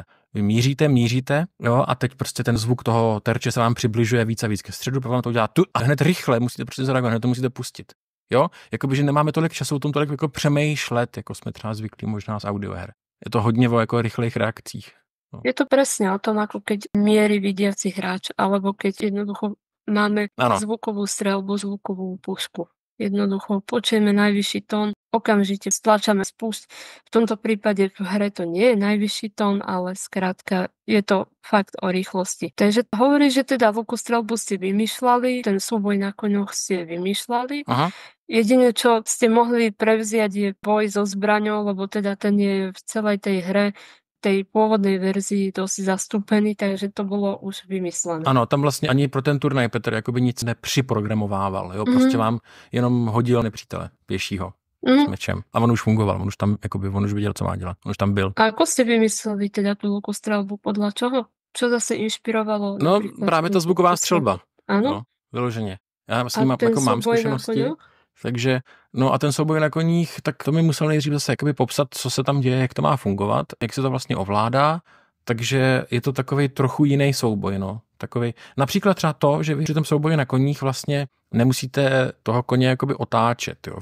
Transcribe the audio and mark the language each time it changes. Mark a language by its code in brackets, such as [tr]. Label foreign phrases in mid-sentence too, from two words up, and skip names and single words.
[cs] Vy míříte, jo, a teď prostě ten zvuk toho terče se vám přibližuje víc a víc ke středu, pak vám to udělá tu a hned rychle musíte prostě zareagovat, hned to musíte pustit. Jo, jakoby, že nemáme tolik času o tom tolik jako přemýšlet, jako jsme třeba zvyklí možná z audioher. Je to hodně o jako rychlých reakcích. No. [sk] Je to presne o tom, ako keď mierí vidiaci hráč, alebo keď jednoducho máme zvukovú streľbu, zvukovú pušku. Jednoducho počujeme najvyšší tón, okamžite stlačame spust. V tomto prípade v hre to nie je najvyšší tón, ale skrátka je to fakt o rýchlosti. Takže hovorí, že teda lukostreľbu ste vymýšľali, ten súboj na koňoch ste vymýšľali. Aha. Jedine, čo ste mohli prevziať, je boj so zbraňou, lebo teda ten je v celej tej hre tej pôvodnej verzii dosť zastúpený, takže to bolo už vymyslené. [cs] Ano, tam vlastně ani pro ten turnaj Petr jakoby nic nepřiprogramovával, jo, prostě vám jenom hodil nepřítele pěšího s mečem a on už fungoval, on už tam, jakoby, on už viděl, co má dělat, on už tam byl. [sk] A ako ste vymysleli teda tú lukostreľbu, podľa čoho? Čo zase inšpirovalo? [cs] No, právě ta zvuková střelba. Ano? No, vyloženě. Já s ním jako mám zkušenosti. Takže, no a ten souboj na koních, tak to mi musel nejdřív zase jakoby popsat, co se tam děje, jak to má fungovat, jak se to vlastně ovládá, takže je to takový trochu jiný souboj, no. Takový, například třeba to, že vy při tom souboji na koních vlastně nemusíte toho koně jakoby otáčet, jo.